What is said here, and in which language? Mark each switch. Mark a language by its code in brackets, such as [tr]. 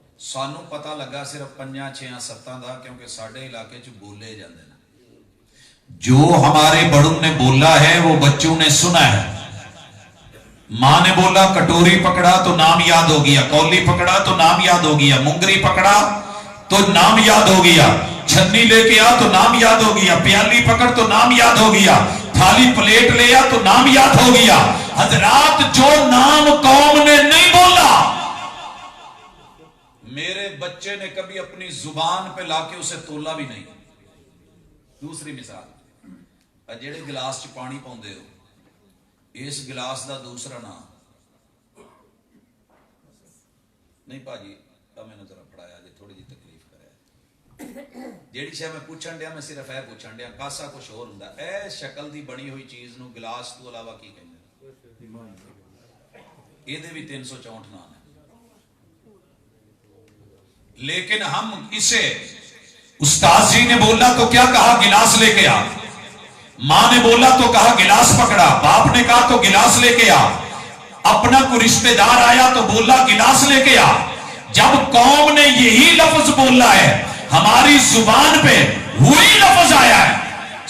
[pa] سانو پتا لگا صرف 5 6 7 دا، کیونکہ ساڈے علاقے چ بولے جاندے نے. [ur] جو ہمارے بڑوں نے بولا ہے وہ بچوں نے سنا ہے. ماں نے بولا کٹوری پکڑا تو نام یاد ہو گیا، کولی پکڑا تو نام یاد ہو گیا، منگری پکڑا تو نام یاد ہو گیا، چھنی لے کے آ تو نام یاد ہو گیا، پیالی پکڑ تو نام یاد ہو گیا، تھالی پلیٹ لے آ تو نام یاد ہو گیا. حضرات، جو نام قوم نے نہیں بولا، میرے بچے نے کبھی اپنی زبان پہ لا کے اسے تولا بھی نہیں. [pa] دوسری مثال، جیڑے گلاس چ پانی پاؤندے ہو، اس گلاس دا دوسرا نام نہیں. [ur] پاجی میں نے ذرا پڑھایا جی، تھوڑی جی تکلیف کرے. [pa] جیڑی شے میں پوچھن دیا، میں صرف اے پوچھن دیا، کاسا کچھ اور ہوندا. اے شکل دی بنی ہوئی چیز نو گلاس تو علاوہ کی کہندے؟ یہ دے بھی 364 نام ہے. [ur] لیکن ہم اسے، استاد جی نے بولا تو کیا کہا؟ گلاس لے کے آ. ماں نے بولا تو کہا گلاس پکڑا. باپ نے کہا تو گلاس لے کے آ. اپنا کوئی رشتہ دار آیا تو بولا گلاس لے کے آ. جب قوم نے یہی لفظ بولا ہے، ہماری زبان پہ وہی لفظ آیا ہے،